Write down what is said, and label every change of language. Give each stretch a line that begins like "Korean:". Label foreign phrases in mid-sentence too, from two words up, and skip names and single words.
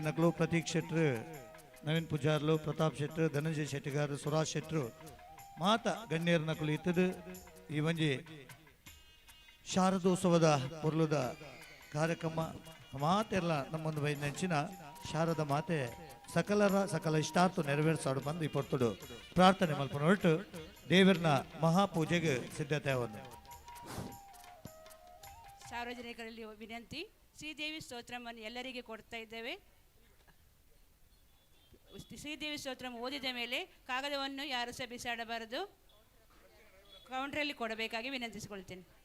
Tulu: ನಕಲು ಪ್ರತೀಕ್ ಶೆಟ್ರು ನವೀನ್ ಪೂಜಾರ್ಲು ಪ್ರತಾಪ್ ಶೆಟ್ರು ಧನಂಜಯ ಶೆಟ್ಟಿಗಾರ್ ಸುರಾಜ್ ಶೆಟ್ರು ಮಾತ ಗಣ್ಯರ ನಕಲು ಇತ್ತದು ಈ ಒಂಜಿ ಶಾರದೋತ್ಸವದ ಪೊರ್ಲುದ ಕಾರ್ಯಕ್ರಮ ಮಾತೆಲ್ಲ ನಮ್ಮೊಂದು ಬೈ ನೆಂಚಿನ ಶಾರದ ಮಾತೆ ಸಕಲ ಇಷ್ಟಾರ್ಥ ನೆರವೇರಿಸಾಡು ಬಂದು ಈ ಪೊರ್ತುಡು ಪ್ರಾರ್ಥನೆ ಮಲ್ಪನ ಹೊರಟು ದೇವರನ ಮಹಾಪೂಜೆಗೆ ಸಿದ್ಧತೆ ಆವನ್ನು.
Kannada: ಸಾರ್ವಜನಿಕರಲ್ಲಿ ವಿನಂತಿ, ಶ್ರೀದೇವಿ ಸ್ತೋತ್ರವನ್ನು ಎಲ್ಲರಿಗೆ ಕೊಡ್ತಾ ಇದ್ದೇವೆ. ಶ್ರೀದೇವಿ ಸ್ತೋತ್ರ ಓದಿದ ಮೇಲೆ ಕಾಗದವನ್ನು ಯಾರು ಸಹ ಬಿಸಾಡಬಾರದು, ಕೌಂಟ್ರಲ್ಲಿ ಕೊಡಬೇಕಾಗಿ ವಿನಂತಿಸಿಕೊಳ್ತೇನೆ.